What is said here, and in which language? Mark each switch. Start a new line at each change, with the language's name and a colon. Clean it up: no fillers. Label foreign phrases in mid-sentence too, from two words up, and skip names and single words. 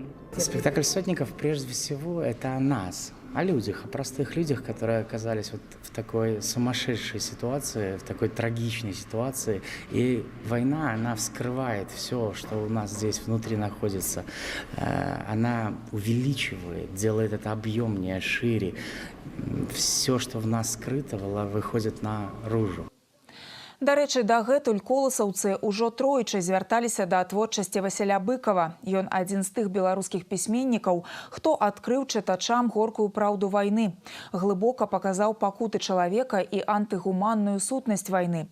Russian: Спектакль «Сотников» прежде всего это о нас, о людях, о простых людях, которые оказались вот в такой сумасшедшей ситуации, в такой трагичной ситуации. И война, она вскрывает все, что у нас здесь внутри находится. Она увеличивает, делает это объемнее, шире. Все, что в нас скрыто, выходит наружу.
Belarusian: Дарэчы, дагэтуль коласаўцы ўжо тройчы звярталіся да творчасці Васіля Быкова. Ён адзін з тых беларускіх пісьменнікаў, хто адкрыў чытачам горкую праўду вайны. Глыбока паказаў пакуты чалавека і антыгуманную сутнасць вайны.